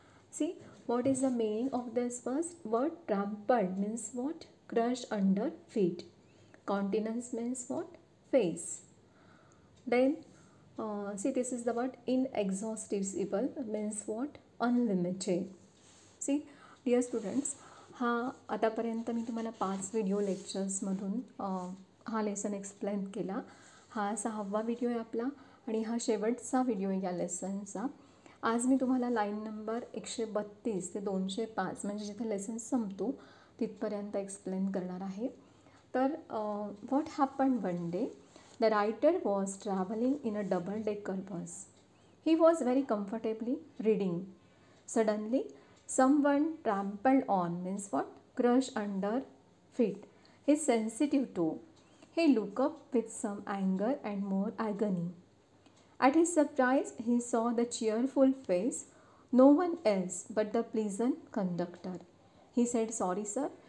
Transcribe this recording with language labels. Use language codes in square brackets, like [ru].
[en] See, what is the meaning of this verse? Word trampled means what? Crushed under feet. Countenance means what? Face. Then see, this is the word inexhaustible means what? Unlimited. See, dear students, [mr] हा आतापर्यंत मी तुम्हाला 5 video लेक्चर्समधून हा lesson explain केला. हा 6वा video आहे आपला आणि हा शेवटचा व्हिडिओ आहे या लेसनचा. आज मी तुम्हाला लाईन नंबर 132 ते 205 म्हणजे जिथे लेसन संपतो तिथपर्यंत एक्सप्लेन करणार आहे. [en] तर what happen one day, the writer was travelling in a double decker bus. He was very comfortably reading. Suddenly someone trampled on means what? Crushed under feet his sensitive toe. He looked up with some anger and more agony. At his surprise, he saw the cheerful face, no one else but the pleasant conductor. He said, sorry, sir.